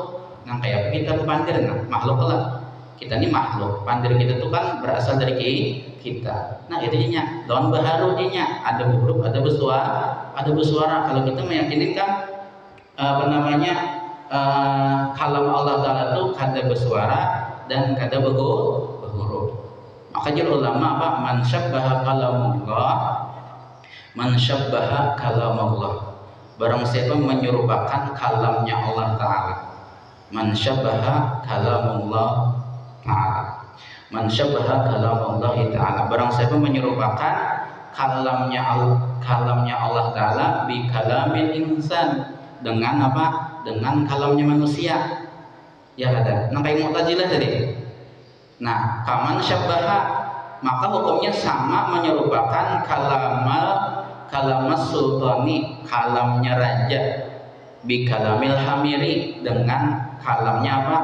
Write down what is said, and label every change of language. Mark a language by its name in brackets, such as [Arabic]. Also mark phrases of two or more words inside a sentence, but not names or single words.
[Banjar] Nah, kayak kita berpandir, makhluk lah. [Indonesian] Kita ini makhluk. Pandir kita itu kan berasal dari kita. [Banjar] Nah, itu nya. Lawan baharu nya. Ada huruf, ada bersuara. [Indonesian] Kalau kita meyakini kan apa namanya? Kalam [Arabic] الله تعالى [Indonesian] itu kada bersuara dan kada berhuruf. Maka jadi ulama apa? [Arabic] من شبه كلام الله. [Indonesian] Barang siapa menyerupakan kalamnya [Arabic] الله تعالى. من شبه كلام الله تعالى. من شبه كلام الله تعالى. [Indonesian] Barang siapa menyerupakan kalamnya [Arabic] الله تعالى بكلام الإنسان, [Indonesian] dengan apa? Dengan kalamnya manusia. Ya ada. Nah, kayak Mu'tazilah tadi. Nah, [Arabic] كمن شبه, [Indonesian] maka hukumnya sama menyerupakan [Arabic] كلام السلطان, [Indonesian] kalamnya raja, [Arabic] بكلام الحمير, [Indonesian] dengan kalamnya apa?